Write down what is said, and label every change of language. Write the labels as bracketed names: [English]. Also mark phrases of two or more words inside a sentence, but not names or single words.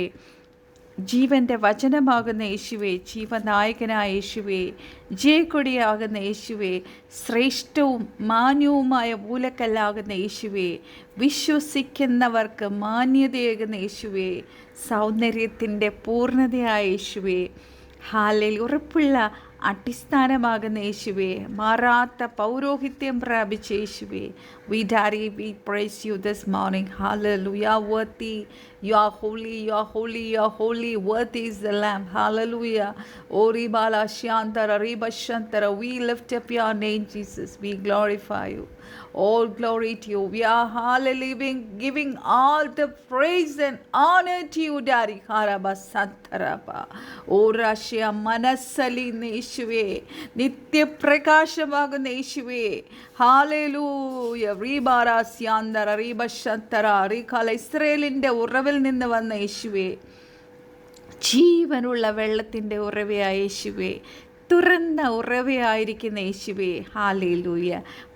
[Malayalam] ജീവൻ്റെ വചനമാകുന്ന യേശുവേ, ജീവനായകനായ യേശുവേ, ജയക്കൊടിയാകുന്ന യേശുവേ, ശ്രേഷ്ഠവും മാന്യവുമായ മൂലക്കല്ലാകുന്ന യേശുവേ, വിശ്വസിക്കുന്നവർക്ക് മാന്യതയാകുന്ന യേശുവേ, സൗന്ദര്യത്തിൻ്റെ പൂർണ്ണതയായ യേശുവേ, ഹല്ലേലൂയ, ഉറപ്പുള്ള അടിസ്ഥാനമാകുന്ന യേശുവേ, മാറാത്ത പൗരോഹിത്യം പ്രാപിച്ച യേശുവേ, [English] we praise you this morning. Hallelujah. Worthy, you are holy, you are holy, you are holy. Worthy is the Lamb. Hallelujah. Ori bala shantara riba shantara. We lift up your name, Jesus. We glorify you. All glory to you. We are hallelujah giving all the praise and honor to you, Daddy. Haraba santaraba. Orashya manasali [Malayalam] യേശുവേ, നിത്യപ്രകാശമാകുന്ന യേശുവേ, ഹല്ലേലൂയ. റീബാരാസ്യാന്തര റീബശന്തര റീകാല. ഇസ്രായേലിൻ്റെ ഉറവിൽ നിന്ന് വന്ന യേശുവേ, ജീവനുള്ള വെള്ളത്തിൻ്റെ ഉറവയായ യേശുവേ, തുറന്ന ഉറവയായിരിക്കുന്ന യേശുവേ, ഹല്ലേലൂയ.